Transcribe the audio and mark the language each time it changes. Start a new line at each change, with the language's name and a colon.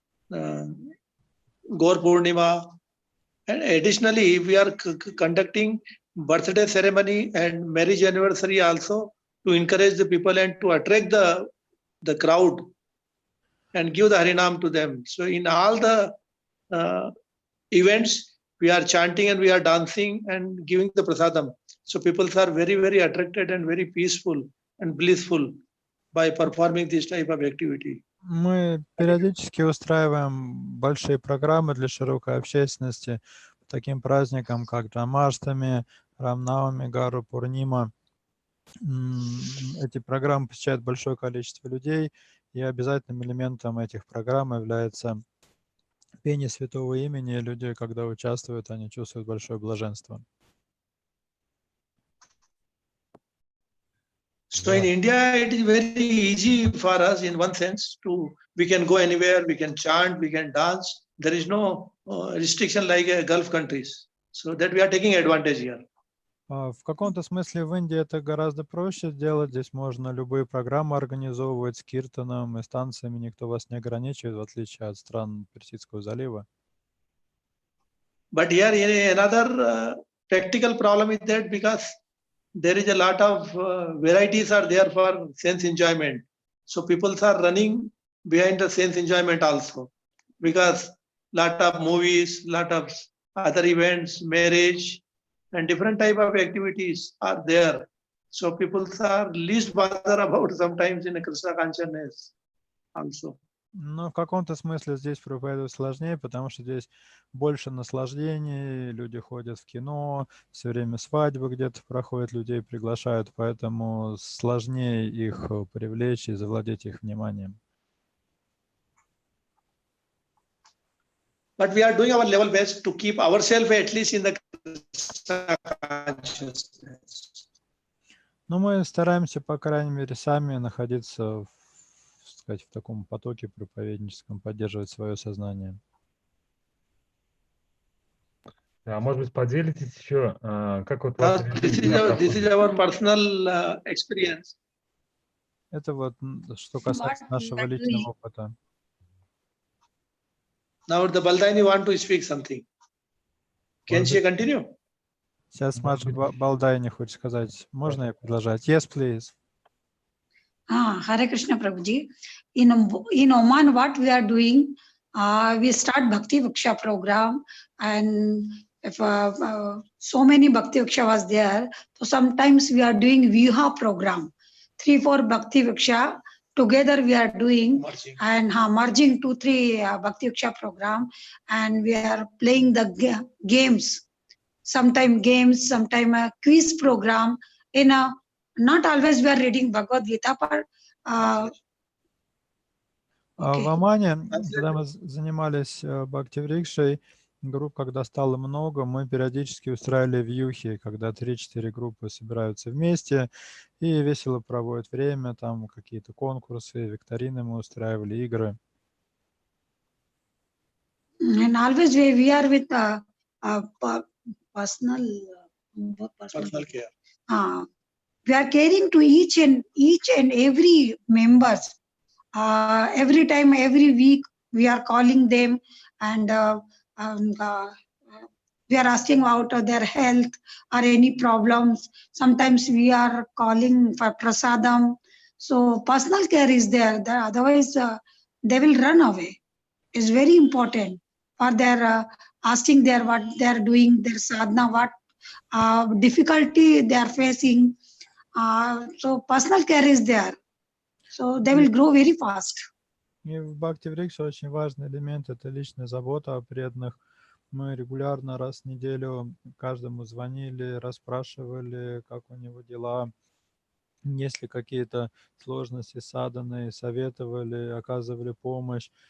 English: Gaur Purnima. And additionally, we are conducting birthday ceremony and marriage anniversary also to encourage the people and to attract the crowd and give the Harinam to them. So in all the events, we are chanting and we are dancing and giving the prasadam. So people are very, very attracted and very peaceful and blissful by performing this type of activity.
Russian: Мы периодически устраиваем большие программы для широкой общественности по таким праздникам, как Джамаштами, Рамнавами, Гару Пурнима. Эти программы посещают большое количество людей, и обязательным элементом этих программ является пение святого имени. Люди, когда участвуют, они чувствуют большое блаженство.
English: So in India, it is very easy for us in one sense we can go anywhere, we can chant, we can dance. There is no restriction like Gulf countries. So that we are taking advantage here.
Russian: В каком-то смысле в Индии это гораздо проще сделать. Здесь можно любые программы организовывать с киртаном и с танцами. Никто вас не ограничивает, в отличие от стран Персидского залива.
English: But here another practical problem is that because there is a lot of varieties are there for sense enjoyment. So people are running behind the sense enjoyment also. Because lot of movies, lot of other events, marriage, and different type of activities are there. So people are least bother about sometimes in a Krishna consciousness also.
Russian: Но в каком-то смысле здесь проповедовать сложнее, потому что здесь больше наслаждений, люди ходят в кино, все время свадьбы где-то проходят, людей приглашают, поэтому сложнее их привлечь и завладеть их вниманием.
English: But we are doing our level best to keep ourselves at least in the consciousness.
Russian: Но мы стараемся, по крайней мере, сами находиться в таком потоке проповедническом, поддерживать свое сознание. А может быть, поделитесь еще, как вот...
English: This is our personal experience.
Russian: Это вот что касается нашего личного опыта.
English: Now the Baladaini want to speak something. Can she continue?
Russian: Сейчас Маджи Баладайини хочет сказать. Можно я продолжать?
English: Yes, please. Hare Krishna Prabhuji. In Oman, what we are doing, we start Bhakti Viksha program, and if so many Bhakti Viksha was there, so sometimes we are doing Viha program. 3-4 Bhakti Viksha together we are doing, and merging 2-3 Bhakti Viksha program, and we are playing the games. Sometime games, sometime a quiz program. In a not always we are reading Bhagavad Gita, but
Russian: В Омане, когда мы занимались Бхакти-врикшей, групп, когда стало много, мы периодически устраивали вьюхи, когда 3-4 группы собираются вместе и весело проводят время, там какие-то конкурсы, викторины мы устраивали, игры.
English: And always we are with personal care. We are caring to each and every members. Every time, every week, we are calling them, and we are asking about their health or any problems. Sometimes we are calling for prasadam. So personal care is there. Otherwise, they will run away. It's very important for their asking their what they are doing, their sadhana, what difficulty they are facing. So personal care is there. So they will grow very fast.
Russian: И в Бхакти-врикше очень важный элемент – это личная забота о преданных. Мы регулярно раз в неделю каждому звонили, расспрашивали, как у него дела, есть ли какие-то сложности с садханой, советовали, оказывали помощь.